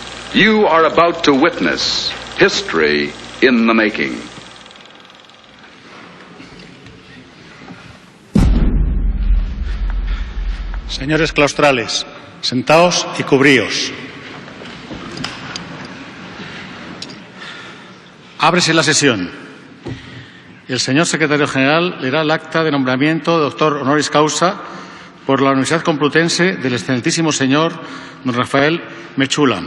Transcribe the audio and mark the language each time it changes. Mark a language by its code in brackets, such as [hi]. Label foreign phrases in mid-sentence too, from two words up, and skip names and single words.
[en] You are about to witness history in the making. [es] Señores claustrales, sentaos y cubríos. Ábrese la sesión. El señor secretario general leerá el acta de nombramiento de doctor [la] honoris causa [es] por la Universidad Complutense del excelentísimo señor don Rafael Mi시ューラム.